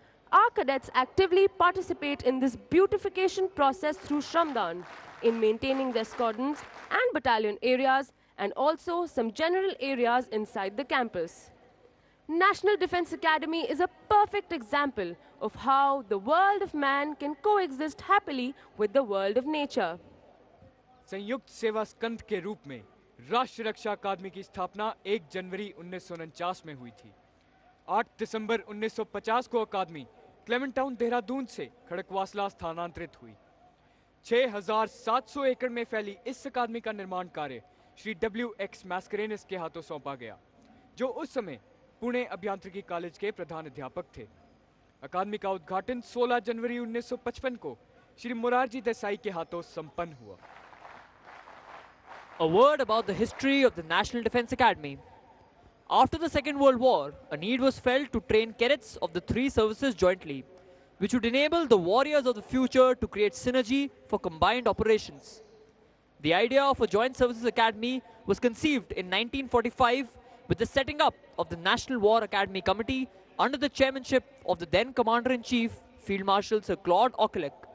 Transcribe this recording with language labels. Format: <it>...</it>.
<en>Our cadets actively participate in this beautification process through Shramdan in maintaining their squadrons and battalion areas and also some general areas inside the campus. National Defense Academy is a perfect example of how the world of man can coexist happily with the world of nature.</en> <hi>संयुक्त सेवा स्कंद के रूप में राष्ट्रीय रक्षा अकादमी की स्थापना 1 जनवरी 1949 में हुई थी। 8 दिसंबर 1950 को अकादमी क्लेमेंट टाउन देहरादून से खड़कवासला स्थानांतरित हुई। 6,700 एकड़ में फैली इस अकादमी का निर्माण कार्य श्री W.X. मैस्करेनिस के हाथों सौंपा गया, जो उस समय पुणे अभियांत्रिकी कॉलेज के प्रधान अध्यापक थे। अकादमी का उद्घाटन 16 जनवरी 1955 को श्री मोरारजी देसाई के हाथों संपन्न हुआ।</hi> <en>A word about the history of the National Defense Academy. After the Second World War, a need was felt to train cadets of the three services jointly, which would enable the warriors of the future to create synergy for combined operations. The idea of a Joint Services Academy was conceived in 1945 with the setting up of the National War Academy Committee under the chairmanship of the then Commander-in-Chief, Field Marshal Sir Claude Auchinleck.</en>